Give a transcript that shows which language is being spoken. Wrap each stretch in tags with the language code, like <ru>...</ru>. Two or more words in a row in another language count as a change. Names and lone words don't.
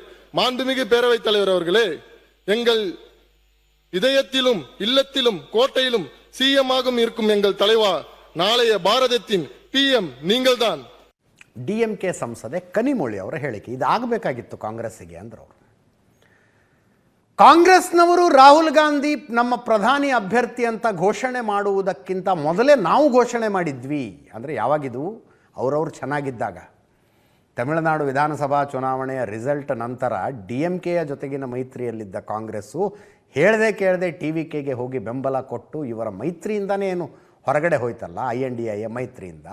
<ta>மாண்புமிகு பேரவைத் தலைவர் அவர்களே, எங்கள் இதயத்திலும் இல்லத்திலும் கோட்டையிலும் சிஎம்மாகவும் இருக்கும் எங்கள் தலைவா, நாளைய பாரதத்தின் PM நீங்கள்தான்.</ta> <kn>DMK ಸಂಸದೆ ಕನಿಮೊಳಿ ಅವರ ಹೇಳಿಕೆ ಇದಾಗಬೇಕಾಗಿತ್ತು ಕಾಂಗ್ರೆಸ್ಸಿಗೆ ಅಂದರು ಅವರು. ಕಾಂಗ್ರೆಸ್ನವರು ರಾಹುಲ್ ಗಾಂಧಿ ನಮ್ಮ ಪ್ರಧಾನಿ ಅಭ್ಯರ್ಥಿ ಅಂತ ಘೋಷಣೆ ಮಾಡುವುದಕ್ಕಿಂತ ಮೊದಲೇ ನಾವು ಘೋಷಣೆ ಮಾಡಿದ್ವಿ. ಅಂದರೆ ಯಾವಾಗಿದು? ಅವರವರು ಚೆನ್ನಾಗಿದ್ದಾಗ. ತಮಿಳುನಾಡು ವಿಧಾನಸಭಾ ಚುನಾವಣೆಯ ರಿಸಲ್ಟ್ ನಂತರ DMKಯ ಜೊತೆಗಿನ ಮೈತ್ರಿಯಲ್ಲಿದ್ದ ಕಾಂಗ್ರೆಸ್ಸು ಹೇಳದೆ ಕೇಳದೆ TVKಗೆ ಹೋಗಿ ಬೆಂಬಲ ಕೊಟ್ಟು ಇವರ ಮೈತ್ರಿಯಿಂದನೇ ಏನು ಹೊರಗಡೆ ಹೋಯ್ತಲ್ಲ, INDIಯ ಮೈತ್ರಿಯಿಂದ.</kn>